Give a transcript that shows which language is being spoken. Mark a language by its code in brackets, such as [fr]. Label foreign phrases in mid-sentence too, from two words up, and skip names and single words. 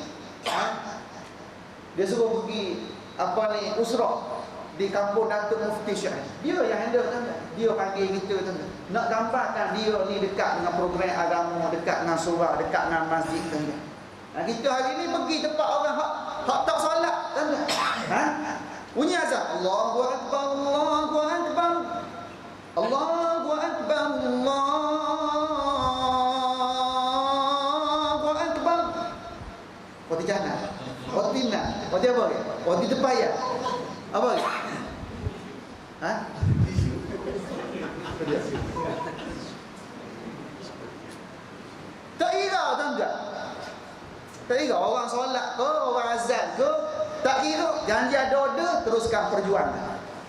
[ms] Dia suruh pergi usrah di kampung Datuk Mufti Syahid. Dia yang handle tuan-tuan. Dia panggil kita tuan-tuan. Nak gambarkan dia ni dekat dengan program agama, dekat dengan surah, dekat dengan masjid tuan-tuan. Kita hari ni pergi tempat orang hak tak solat tuan-tuan. Bunyi azan, [ar] الله أكبر، الله أكبر، الله أكبر، الله أكبر. [ms] Roti canai, roti nan, roti apa ke? Roti tepaya. Apa ke? Tak kira tuan-tuan. Tak kira orang solat ke, orang azan ke, tak kira, janji ada order, teruskan perjuangan.